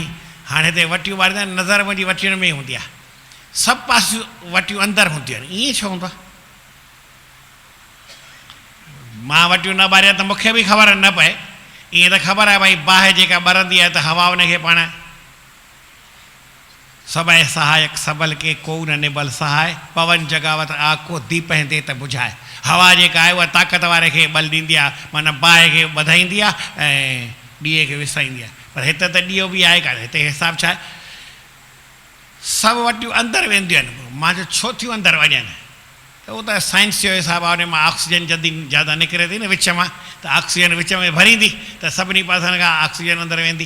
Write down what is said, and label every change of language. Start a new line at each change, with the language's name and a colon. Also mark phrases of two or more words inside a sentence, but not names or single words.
Sindhi: हाणे हिते वटियूं ॿारींदा आहिनि, नज़र मुंहिंजी वटियुनि में ई हूंदी आहे, सभु पासियूं वटियूं अंदरि हूंदियूं आहिनि। ईअं छो हूंदो आहे? मां वटियूं न ॿारिया त मूंखे बि ख़बर न पए। ईअं त ख़बर आहे भई बाहि जेका ॿरंदी आहे त हवा उनखे पाण
Hindi: सबय सहायक सबल के को न निबल सहाय पवन जगावत आको दीप दे त बुझाए।
Sindhi: हवा जेका आहे उहा ताक़त वारे खे बल ॾींदी आहे, माना बाहि खे वधाईंदी आहे ऐं ॾीए खे विसाईंदी आहे। पर हिते त ॾीओ बि आहे कान, हिते हिसाबु छा आहे, सभु वटियूं अंदरि वेंदियूं आहिनि। मां चयो छो थियूं अंदरि वञनि, त उहो त साइंस जो हिसाबु आहे, उन मां ऑक्सीजन जल्दी ज़्यादा निकिरे थी न विच मां, त ऑक्सीजन विच में भरींदी त सभिनी पासनि खां ऑक्सीजन अंदरि वेंदी।